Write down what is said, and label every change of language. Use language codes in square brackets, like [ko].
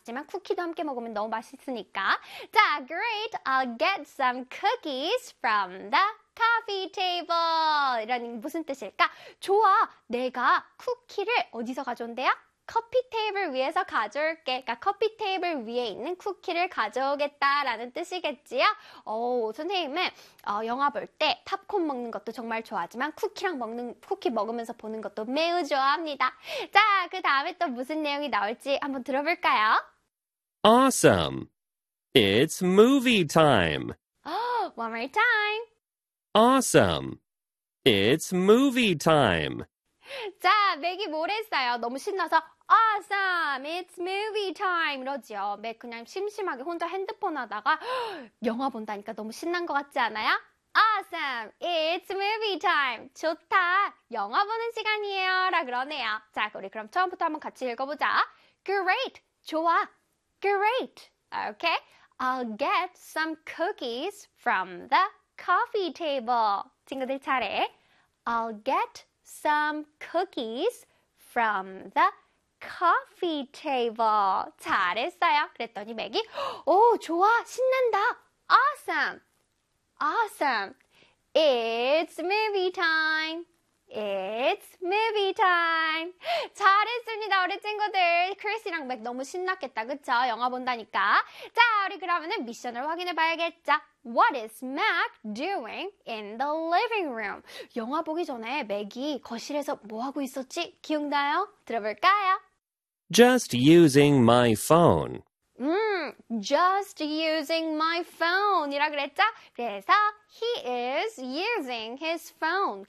[ko] 먹었지만 쿠키도 함께 먹으면 너무 맛있으니까. 자, [en] great. I'll get some cookies from the coffee table. [ko] 이런 무슨 뜻일까? 좋아. 내가 쿠키를 어디서 가져온대요? 커피 테이블 위에서 가져올게. 그러니까 커피 테이블 위에 있는 쿠키를 가져오겠다라는 뜻이겠지요? 오, 선생님은 영화 볼 때 팝콘 먹는 것도 정말 좋아하지만 쿠키 먹으면서 보는 것도 매우 좋아합니다. 자, 그 다음에 또 무슨 내용이 나올지 한번 들어볼까요? [en] Awesome! It's movie time! Oh, one more time! Awesome! It's movie time! [ko] 자, 맥이 뭘 했어요? 너무 신나서 [en] awesome, it's movie time [ko] 이러지요. 맥 그냥 심심하게 혼자 핸드폰 하다가 영화 본다니까 너무 신난 것 같지 않아요? [en] Awesome, it's movie time. [ko] 좋다, 영화 보는 시간이에요 라 그러네요. 자, 우리 그럼 처음부터 한번 같이 읽어보자. [en] Great, [ko] 좋아. [en] Great, okay. I'll get some cookies from the coffee table. [ko] 친구들 차례. [en] I'll get some cookies from the coffee table. [ko] 잘했어요. 그랬더니 맥이, 오, 좋아, 신난다. [en] Awesome, awesome. It's movie time. It's movie time. [ko] 잘했습니다, 우리 친구들. 크리스랑 맥 너무 신났겠다, 그쵸? 영화 본다니까. 자, 우리 그러면은 미션을 확인해 봐야겠죠. [en] What is Mac doing in the living room? [ko] 영화 보기 전에 맥이 거실에서 뭐 하고 있었지? 기억나요? 들어볼까요? [en] Just using my phone. Just using my phone [ko] 이라 그랬죠? 그래서 [en] he is using his phone.